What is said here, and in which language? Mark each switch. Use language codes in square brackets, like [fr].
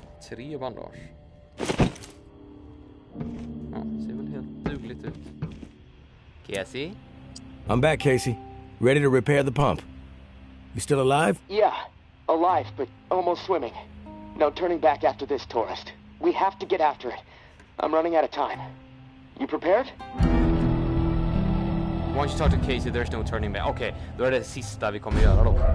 [sv] Tre bandage. Ja, ser väl helt dugligt ut. Casey? [en] I'm back, Casey. Ready to repair the pump. You still alive? Yeah, alive, but almost swimming. No turning back after this, tourist. We have to get after it. I'm running out of time. You prepared? Once you talk to Casey, there's no turning back. [sv] Okej, då är det sista vi kommer göra då.